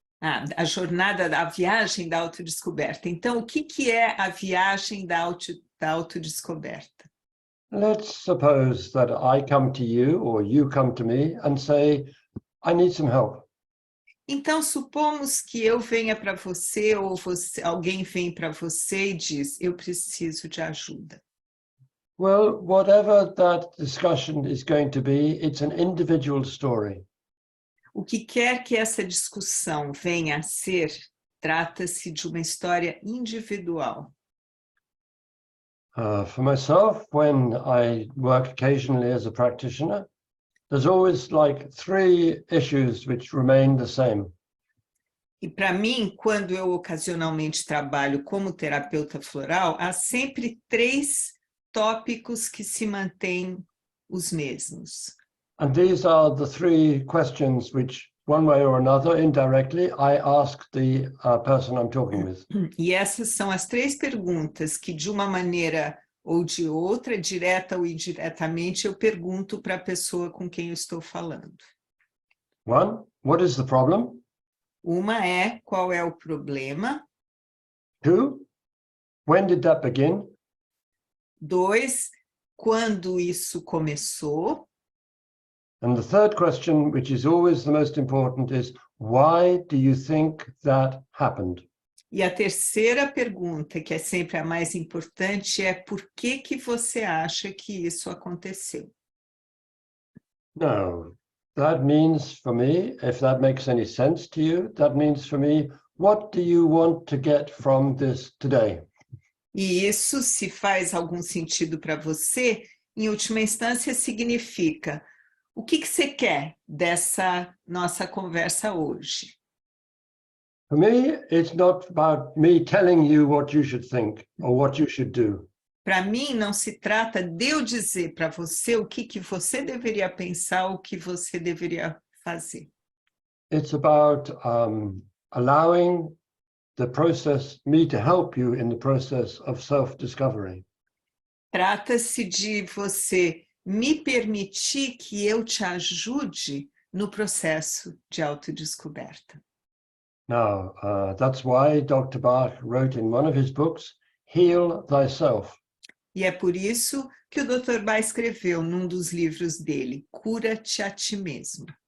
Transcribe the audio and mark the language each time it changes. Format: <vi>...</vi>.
<pt>A jornada, a viagem da autodescoberta. Então, o que é a viagem da autodescoberta?</pt> <en>Let's suppose that I come to you or you come to me and say, I need some help.</en> <pt>Então, supomos que eu venha para você ou alguém vem para você e diz, eu preciso de ajuda.</pt> <en>Well, whatever that discussion is going to be, it's an individual story.</en> <pt>O que quer que essa discussão venha a ser, trata-se de uma história individual.</pt> <en>For myself, when I work occasionally as a practitioner, there's always like 3 issues which remain the same.</en> <pt>E para mim, quando eu ocasionalmente trabalho como terapeuta floral, há sempre 3 tópicos que se mantêm os mesmos.</pt> <en>And these are the 3 questions which, one way or another, indirectly, I ask the person I'm talking with.</en> <pt>E essas são as 3 perguntas que, de uma maneira ou de outra, direta ou indiretamente, eu pergunto para a pessoa com quem eu estou falando.</pt> <en>1, what is the problem?</en> <pt>Uma é, qual é o problema?</pt> <en>2, when did that begin?</en> <pt>2, quando isso começou?</pt> <en>And the third question, which is always the most important, is why do you think that happened?</en> <pt>E a terceira pergunta, que é sempre a mais importante, é por que você acha que isso aconteceu?</pt> <en>Now, that means for me, if that makes any sense to you, that means for me, what do you want to get from this today?</en> <pt>E isso, se faz algum sentido para você, em última instância, significa o que você quer dessa nossa conversa hoje?</pt> <en>For me, it's not about me telling you what you should think or what you should do.</en> <pt>Para mim, não se trata de eu dizer para você o que você deveria pensar, o que você deveria fazer.</pt> <en>It's about allowing the process, me to help you in the process of self-discovery.</en> <pt>Trata-se de você me permitir que eu te ajude no processo de autodescoberta.</pt> <en>Now, that's why Dr. Bach wrote in one of his books, Heal Thyself.</en> <pt>E é por isso que o Dr. Bach escreveu num dos livros dele, Cura-te a ti mesmo.</pt>